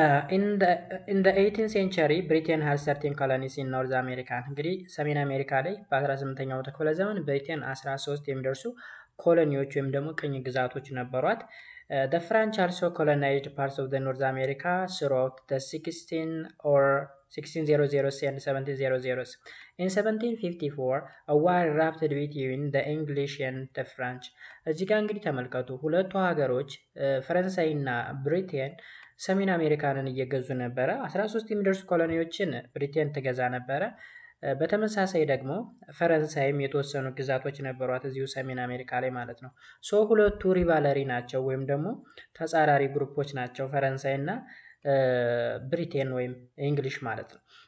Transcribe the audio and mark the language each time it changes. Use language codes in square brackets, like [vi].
[en] in the 18th century Britain had certain colonies in North America [am] እንግዲህ ሰሜን አሜሪካ ላይ በ18ኛው ክፍለ ዘመን ብሪቴን 13 የሚደርሱ ኮሎኒዎች ወይም ደግሞ ቅኝ ግዛቶች ነበሯት። [en] The French also colonized parts of the North America throughout the 1600s and 1700s. In 1754 a war erupted between the English and the French. [am] እዚህ ጋር እንግዲህ ተመልከቱ ሁለቱ ሀገሮች ፈረንሳይና ብሪቴን ሰሜን አሜሪካንን እየገዙ ነበረ። 13 የሚደርሱ ኮሎኒዎችን ብሪቴን ትገዛ ነበረ። በተመሳሳይ ደግሞ ፈረንሳይም የተወሰኑ ግዛቶች ነበሯት እዚሁ ሰሜን አሜሪካ ላይ ማለት ነው። ሁለቱ ሪቫለሪ ናቸው ወይም ደግሞ ተጻራሪ ግሩፖች ናቸው ፈረንሳይ እና ብሪቴን ወይም እንግሊሽ ማለት ነው።